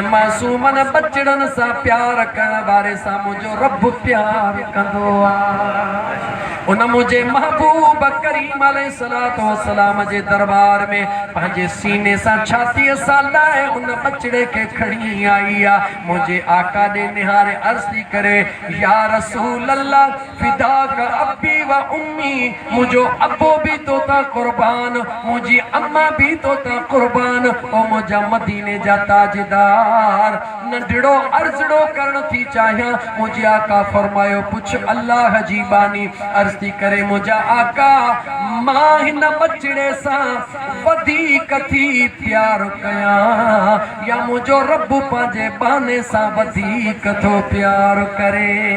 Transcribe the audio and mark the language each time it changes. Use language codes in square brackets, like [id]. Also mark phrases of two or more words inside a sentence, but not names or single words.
[sd] मासूमन बचड़न सां प्यार करण वारे सां मुंहिंजो रब प्यार कंदो आहे उन मुंहिंजे महबूब करीम [ar] عليه الصلاة والسلام [sd] जे दरबार में पंहिंजे सीने सां छातीअ सां लाए उन बचड़े खे खणी आई आहे मुंहिंजे आका ॾे निहारे अर्ज़ थी करे [ar] يا رسول الله فداك أبي و أمي [sd] मुंहिंजो अबो बि तो तां क़ुर्बान मुंहिंजी अम्मा बि तो तां क़ुर्बान ओ मुंहिंजा मदीने जा ताजदार नंढड़ो अर्ज़ड़ो करण थी चाहियां मुंहिंजे आका फरमायो पुछ अल्लाह जी बानी अर्ज़ थी करे मुंहिंजा आका मां हिन बचड़े सां वधीक थी प्यार कयां या मुंहिंजो रब पंहिंजे बहाने सां वधीक थो प्यार करे